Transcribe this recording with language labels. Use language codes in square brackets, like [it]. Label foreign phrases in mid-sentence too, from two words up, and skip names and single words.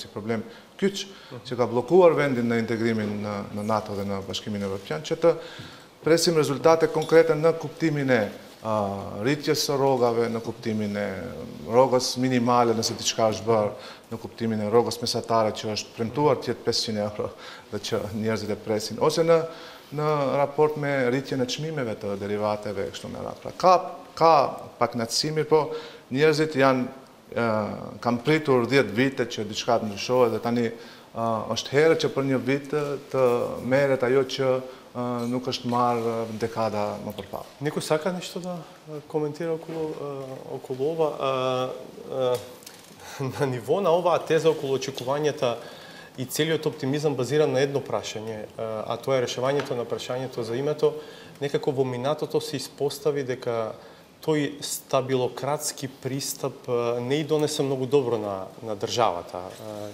[sq] si problem kyç që ka bllokuar vendin në integrimin në NATO dhe në Bashkimin Evropian, që të presim rezultate konkrete në kuptimin e rritjes së rrogave, në kuptimin e rrogës minimale nëse diçka është bërë, në kuptimin e rrogës mesatare që është premtuar të jetë 500 euro dhe që njerëzit e presin, ose në raport me rritjen e çmimeve të derivateve kështu me radhë. Ka pakënaqësi, po njerëzit kanë pritur 10 vite që diçka të ndryshohet dhe tani është herë që për një vit të merret ajo që nuk është marrë dekada më përpara. [mk] Некој сака нешто да коментира околу ова? На ниво на оваа теза околу очекувањата и целиот оптимизам базиран на едно прашање, а тоа е решавањето на прашањето за името, некако во минатото се испостави дека тој стабилократски пристап не и донесе многу добро на државата.